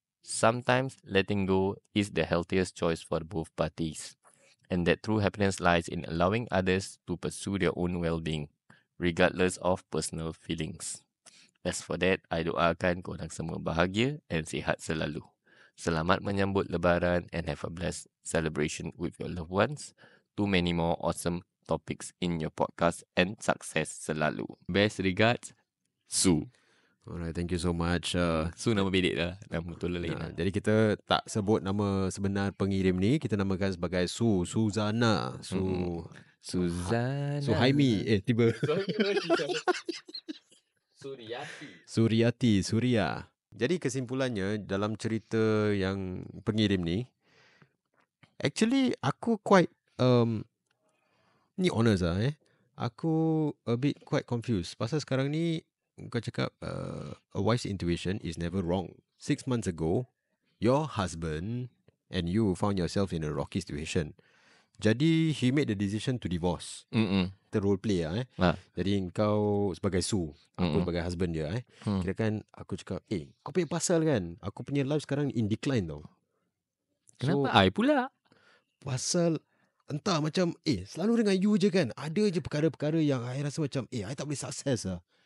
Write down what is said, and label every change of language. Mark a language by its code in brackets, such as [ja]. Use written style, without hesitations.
[en] Sometimes letting go is the healthiest choice for both parties, and that true happiness lies in allowing others to pursue their own well-being, regardless of personal feelings. As for that, I [ms] doakan korang semua bahagia [en] and [ms] sihat selalu. Selamat menyambut Lebaran [en] and have a blessed celebration with your loved ones. Too many more awesome topics in your podcast and success selalu. Best regards, Su. Alright, thank you so much. [ms] Su nama bedek lah. Nama betul lain lah. Jadi kita tak sebut nama sebenar pengirim ni, kita namakan sebagai Suzana. Suzana. Suhaimi. Tiba. Suryati. Surya. Jadi kesimpulannya dalam cerita yang pengirim ni, actually aku quite ni honest lah aku [en] a bit quite confused. [ms] Pasal sekarang ni kau cakap [en] a wise intuition is never wrong. 6 months ago, your husband and you found yourself in a rocky situation. Jadi he made the decision to divorce. [ms] Kita role play lah Jadi kau sebagai Su, aku sebagai husband dia Kira kan aku cakap, kau punya pasal kan, aku punya life sekarang [en] in decline [ms] tau. Kenapa I pula? Pasal entah macam selalu dengan you je kan, ada je perkara-perkara yang I rasa macam I tak boleh sukses lah.